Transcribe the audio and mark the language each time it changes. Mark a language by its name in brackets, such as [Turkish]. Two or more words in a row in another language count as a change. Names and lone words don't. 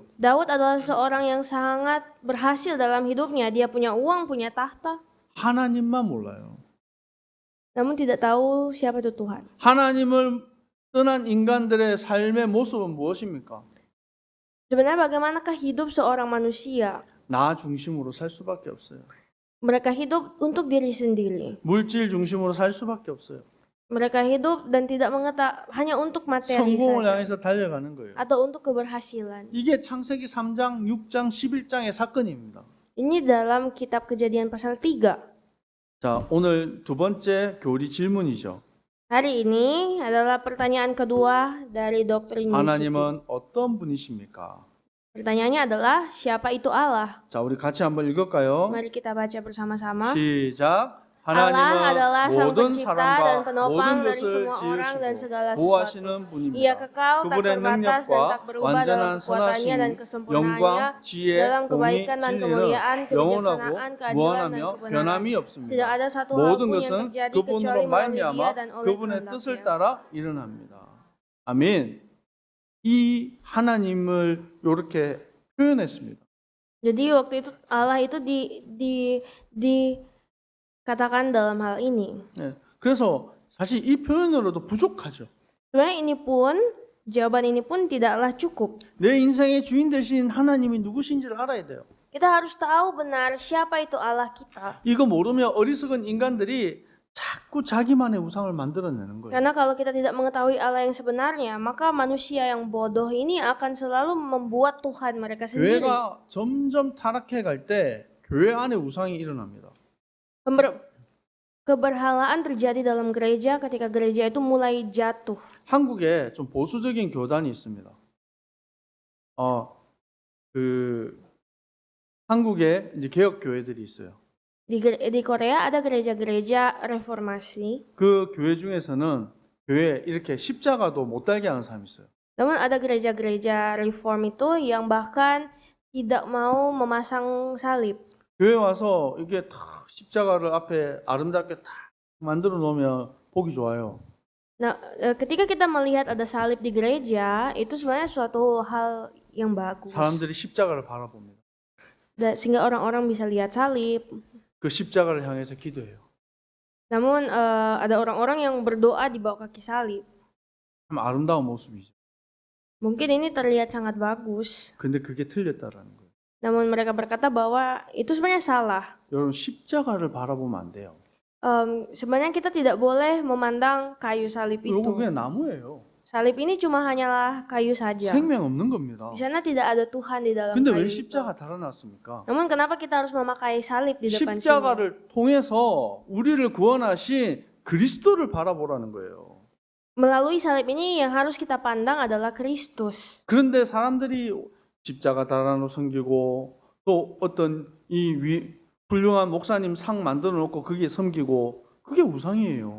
[Indonesian] Daud adalah seorang yang sangat berhasil dalam hidupnya. Dia punya uang, punya tahta, [Korean] 하나님만 몰라요. [Indonesian] namun tidak tahu siapa itu Tuhan. [Korean] 하나님을 떠난 인간들의 삶의 모습은 무엇입니까? [Indonesian] Sebenarnya bagaimanakah hidup seorang manusia? [Korean] 나 중심으로 살 수밖에 없어요. [Indonesian] Mereka hidup untuk diri sendiri. [Korean] 물질 중심으로 살 수밖에 없어요. [Indonesian] Mereka hidup dan tidak hanya untuk materi [Korean] 성공을 [Indonesian] saja [Korean] 향해서 달려가는 거예요. [Indonesian] atau untuk keberhasilan. [Korean] 이게 창세기 3장, 6장, 11장의 사건입니다. [Indonesian] Ini dalam kitab Kejadian pasal 3. [Korean] 자, 오늘 두 번째 교리 질문이죠. [Indonesian] Hari ini adalah pertanyaan kedua dari doktrin Misitu. [Korean] 하나님은 어떤 분이십니까? [Indonesian] Pertanyaannya adalah siapa itu Allah? [Korean] 자, 우리 같이 한번 읽을까요? [Indonesian] Mari kita baca bersama-sama. [Korean] 시작. [Indonesian] Allah adalah [Korean] 하나님은 [Indonesian] sang [Korean] 모든 [Indonesian] pencipta dan [Korean] 사람과 [Indonesian] penopang [Korean] 모든 [Indonesian] dari [Korean] 것을 [Indonesian] semua orang dan [Korean] 지으시고 [Indonesian] segala [Korean] 보호하시는 [Indonesian] sesuatu. Ia [Korean] 분입니다. [Indonesian] kekal, tak [Korean] 그분의 [Indonesian] terbatas dan tak [Korean] 능력과 [Indonesian] berubah dalam [Korean] 완전한 [Indonesian] kekuatannya dan [Korean] 선하심, [Indonesian] kesempurnaannya, [Korean] 영광, 지혜, [Indonesian] dalam [Korean] 공의, [Indonesian] kebaikan dan [Korean] 진리는 [Indonesian] kemuliaan, [Korean] 영원하고 [Indonesian] kebijaksanaan, keadilan dan [Korean] 무한하며 [Indonesian] kebenaran. [Korean] 변함이 [Indonesian] Tidak [Korean] 없습니다. [Indonesian] ada satu hal [Korean] 모든 [Indonesian] pun yang [Korean] 것은 [Indonesian] terjadi [Korean] 그분으로 [Indonesian] kecuali melalui Dia [Korean] 말미암아 [Indonesian] dan oleh [Korean] 그분의 뜻을 [Indonesian] kehendaknya. [Korean] 따라 일어납니다. 아멘. 이 하나님을 이렇게 표현했습니다. [Indonesian] Jadi waktu itu Allah itu dikatakan dalam hal ini. [Korean] 네. 그래서 사실 이 표현으로도 부족하죠. [Indonesian] Sebenarnya jawaban ini pun tidaklah cukup. [Korean] 내 인생의 주인 되신 하나님이 누구신지를 알아야 돼요. [Indonesian] Kita harus tahu benar siapa itu Allah kita. [Korean] 이거 모르면 어리석은 인간들이 자꾸 자기만의 우상을 만들어내는 거예요. [Indonesian] Karena kalau kita tidak mengetahui Allah yang sebenarnya, maka manusia yang bodoh ini akan selalu membuat Tuhan mereka sendiri. [Korean] 교회가 점점 타락해 갈 때 교회 안에 우상이 일어납니다. [Indonesian] Keberhalaan terjadi dalam gereja ketika gereja itu mulai jatuh. [Korean] 한국에 좀 보수적인 교단이 있습니다. 한국에 이제 개혁 교회들이 있어요. [Indonesian] Di Korea ada gereja-gereja reformasi. [Korean] 그 교회 중에서는 교회에 이렇게 십자가도 못 달게 하는 사람이 있어요. [Indonesian] Namun ada gereja-gereja reform itu yang bahkan tidak mau memasang salib. [Korean] 교회 와서 이게 다 십자가를 앞에 아름답게 딱 만들어 놓으면 보기 좋아요. [Indonesian] Nah, ketika kita melihat ada salib di gereja, itu sebenarnya suatu hal yang bagus. [Korean] 사람들이 십자가를 바라봅니다. [Indonesian] Sehingga orang-orang bisa lihat salib. [Korean] 그 십자가를 향해서 기도해요. [Indonesian] Namun ada orang-orang yang berdoa di bawah kaki salib. [Korean] 참 아름다운 모습이죠. [Indonesian] Mungkin ini terlihat sangat bagus, [Korean] 근데 그게 틀렸다라는 거예요. [Indonesian] namun mereka berkata bahwa itu sebenarnya salah. [Korean] 여러분 십자가를 바라보면 안 돼요. [Indonesian] Sebenarnya kita tidak boleh memandang kayu salib [Korean] 이거 [Indonesian] itu. [Korean] 그냥 나무예요. [Indonesian] Salib ini cuma hanyalah kayu saja. [Korean] 생명 없는 겁니다. [Indonesian] Di sana tidak ada Tuhan di dalam [Korean] 근데 [Indonesian] kayu [Korean] 왜 [Indonesian] itu. [Korean] 십자가 달아놨습니까? [Indonesian] Namun kenapa kita harus memakai salib di depan sini? [Korean] 십자가를 통해서 우리를 구원하신 그리스도를 바라보라는 거예요. [Indonesian] Melalui salib ini yang harus kita pandang adalah Kristus. [Korean] 그런데 사람들이 십자가 달아놓고 섬기고 또 어떤 훌륭한 목사님 상 만들어 놓고 그게 섬기고 그게 우상이에요.